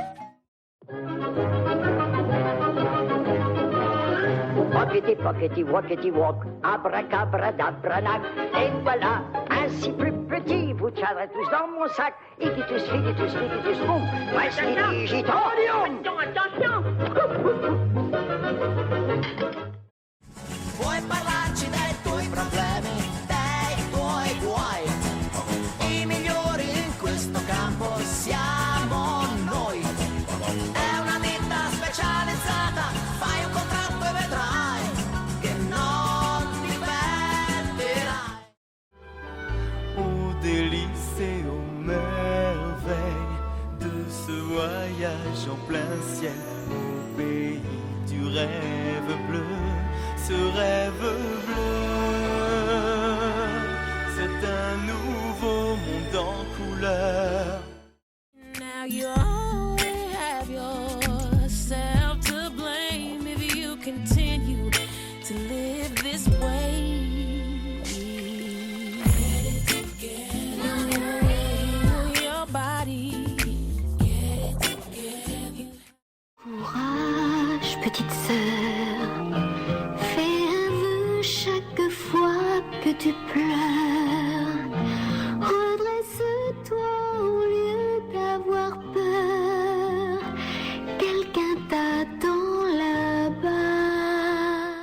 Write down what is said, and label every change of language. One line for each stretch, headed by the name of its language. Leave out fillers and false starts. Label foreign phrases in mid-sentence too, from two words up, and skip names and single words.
French: Pockety, pockety, walkety, walk, abracabradabranach. Et voilà, ainsi plus petit, vous tiendrez tous dans mon sac. Igitus, figitus, figitus, boum, prestidigitatorium. Attention,
Italian: Vuoi parlarci dei tuoi problemi, dei tuoi guai? I migliori in questo campo siamo noi. È una ditta specializzata, fai un contratto e vedrai che non ti perderai.
French: Aux délices et aux merveilles de ce voyage en plein ciel au pays du rêve bleu, ce rêve bleu, c'est un nouveau monde en couleur.
English: Now you only have yourself to blame if you continue to live this way. Get it together. Your body. Get it together.
French: Courage, petite sœur. Fais un vœu chaque fois que tu pleures. Redresse-toi au lieu d'avoir peur. Quelqu'un t'attend là-bas.